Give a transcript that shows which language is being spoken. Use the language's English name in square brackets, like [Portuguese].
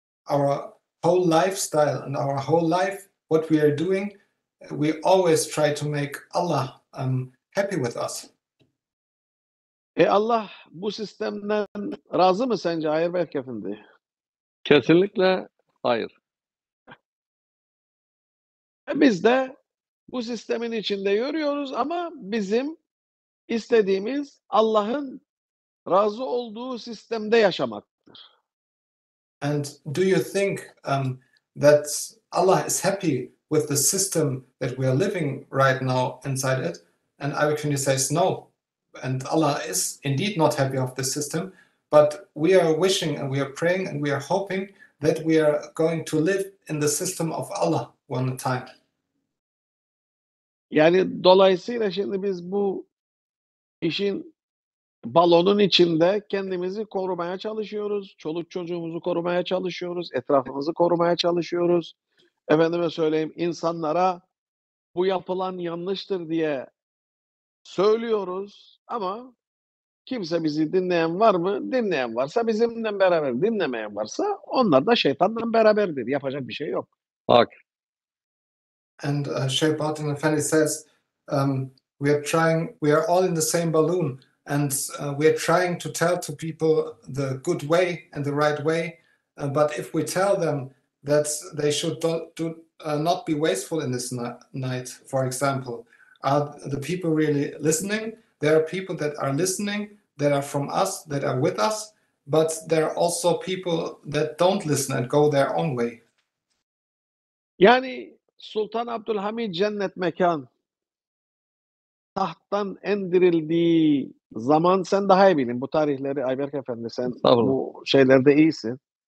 [English] Our whole lifestyle and our whole life, what we are doing, we always try to make Allah happy with us. [Turkish] Allah bu sistemden razı mı sence Ayberk Efendi? Kesinlikle hayır. Biz de bu sistemin içinde yürüyoruz ama bizim istediğimiz Allah'ın razı olduğu sistemde yaşamaktır. [English] And do you think that Allah is happy with the system that we are living right now inside it? And Ayberk Fendi says no. And Allah is indeed not happy of the system, but we are wishing and we are praying and we are hoping that we are going to live in the system of Allah one time. [Turkish] Yani dolayısıyla şimdi biz bu işin balonun içinde kendimizi korumaya çalışıyoruz. Çoluk çocuğumuzu korumaya çalışıyoruz. Etrafımızı korumaya çalışıyoruz. Efendime söyleyeyim, insanlara bu yapılan yanlıştır diye söylüyoruz ama kimse bizi dinleyen var mı? Dinleyen varsa bizimle beraber, dinlemeyen varsa onlar da şeytanla beraberdir. Yapacak bir şey yok. Bak. [English] And Sheikh Bahauddin Effendi says, we are all in the same balloon, and we are trying to tell to people the good way and the right way. But if we tell them that they should not be wasteful in this night, for example, are the people really listening? There are people that are listening, that are from us, that are with us, but there are also people that don't listen and go their own way. [Turkish] Yani Sultan Abdülhamid cennet mekan tahttan indirildiği zaman sen daha iyi bilin bu tarihleri Ayberk Efendi, sen bu şeylerde iyisin.